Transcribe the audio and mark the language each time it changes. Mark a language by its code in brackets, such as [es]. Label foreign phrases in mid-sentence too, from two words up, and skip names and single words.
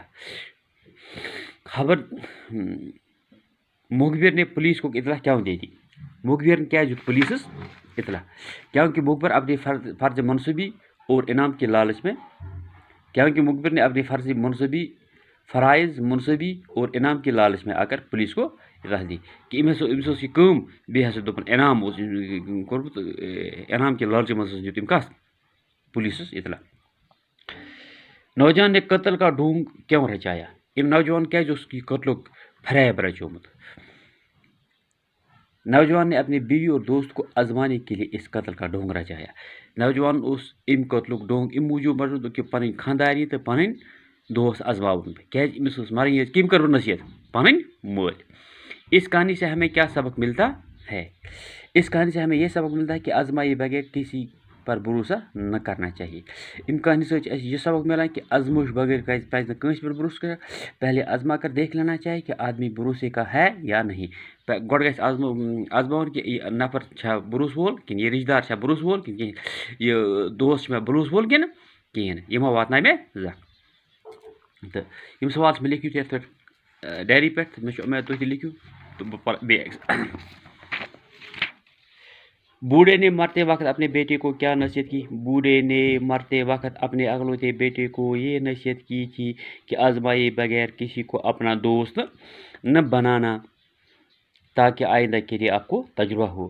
[ur] خبر مخبر نے پولیس کو اطلاع کیوں دے دی. مخبر نے کیا پولیس اطلاع کیونکہ مخبر اپنے فرض منصوبی اور انعام کے لالچ میں، کیونکہ مخبر نے اپنی فرائض منصبی اور انعام کے لالچ میں آ کر پولیس کو اطلاع دی کہ [ks] أمس یہ کٲم بیٚیہِ ہسا دوٚپُن انعام اوس کوٚرمُت، [ur] انعام کے لالچ [ks] منٛز ہسا دیُت أمۍ کَتھ پولیسس اطلاع۔ [ur] نوجوان نے قتل کا ڈھونگ کیوں رچایا؟ [ks] أمۍ نوجوان کیٛازِ اوس یہ قتلُک فریب رچومُت؟ [ur] نوجوان نے اپنی بیوی اور دوست کو آزمانے کے لیے اس قتل کا ڈھونگ رچایا۔ [ks] نوجوان اس امہِ قتلُک ڈھونگ امہِ موٗجوٗب رچومُت کہ پنٕنۍ خانداری تہٕ پنٕنۍ دوست آزماوُن بہٕ، کیٛازِ أمِس ٲس مرٕنۍ یٲژ، کٔمۍ کٔر نصیحت؟ پنٕنۍ مٲلۍ۔ [ur] اس کہانی سے ہمیں کیا سبق ملتا ہے؟ اس کہانی سے ہمیں یہ سبق ملتا ہے کہ آزمائے بغیر کسی پر بھروسہ نہ کرنا چاہیے۔ امہِ کہانی سے یہ سبق ملان کہ آزمائش بغیر [ks] پزِ نہٕ کٲنٛسہِ [ur] پر بھروسہٕ کرنا، پہلے آزما کر دیکھ لینا چاہیے کہ آدمی بھروسے کا ہے یا نہیں۔ [ks] گۄڈٕ گژھِ آزماوُن کہ یہِ نفر چھا بھروسہٕ وول کِنہٕ یہِ رشتہٕ دار چھا بھروسہٕ وول کِنہٕ کِہیٖنۍ، یہِ دوست چھُ مےٚ بھروسہٕ وول کِنہٕ کِہیٖنۍ نہٕ، یہِ ما واتناوِ مےٚ زانٛہہ۔ تہٕ یِم سوال چھِ مےٚ لیکھِتھ یَتھ پٮ۪ٹھ ڈایری پٮ۪ٹھ، تہٕ مےٚ چھُ اُمید تُہۍ تہِ لیکھِو تہٕ بہٕ پَرٕ بیٚیہِ۔ [ur] بوڑھے نے مرتے وقت اپنے بیٹے کو کیا نصیحت کی؟ بوڑھے نے مرتے وقت اپنے اکلوتے بیٹے کو یہ نصیحت کی تھی کہ آزمائے بغیر کسی کو اپنا دوست نہ بنانا تاکہ آئندہ کے لیے آپ کو تجربہ ہو۔